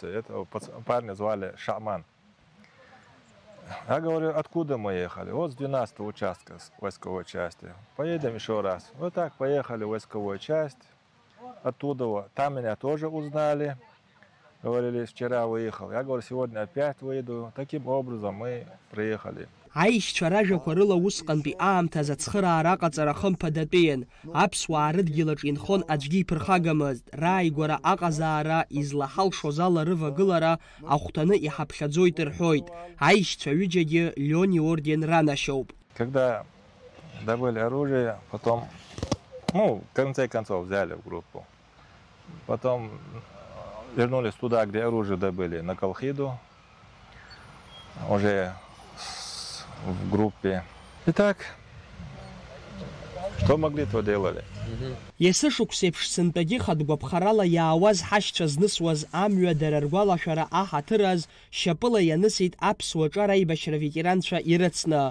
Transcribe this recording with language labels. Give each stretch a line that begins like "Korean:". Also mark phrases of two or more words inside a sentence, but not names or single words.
Russian: Этого парня звали Шаман. Я говорю: «Откуда мы ехали?» «Вот с 12-го участка, с войсковой части». «Поедем еще раз». Вот так поехали в войсковую часть. Оттуда там меня тоже узнали. Говорили: «Вчера выехал». Я говорю: «Сегодня опять выйду». Таким образом мы приехали.
Abkhazian: Аишьцәа ражәақәа рыла усҟантәи аамҭаз ацхыраара аҟаҵара хымԥадатәиан. Аԥсуаа рыдгьылаҿ инхон аӡәгьы иԥырхагамызт. Рааигәара аҟазаара излаҳалшоз ала рывагылара ахәҭаны иҳаԥхьаӡоит рҳәоит. Аишьцәа ҩыџьагьы Леон иорден ранашьоуп.
Russian: Когда добыли оружие, потом, в конце концов, взяли в группу. Потом вернулись туда, где оружие добыли, на Колхиду, уже в группе. Итак, что могли, то делали.
Abkhazian: Иасы шықәсеиԥш сынтәагьы хатәгәаԥхарала иаауаз ҳашьцәа знысуаз амҩа дара ргәалашәара аҳаҭыраз шьапыла ианысит аԥсуа ҿар аибашьра ветеранцәа ирыцны.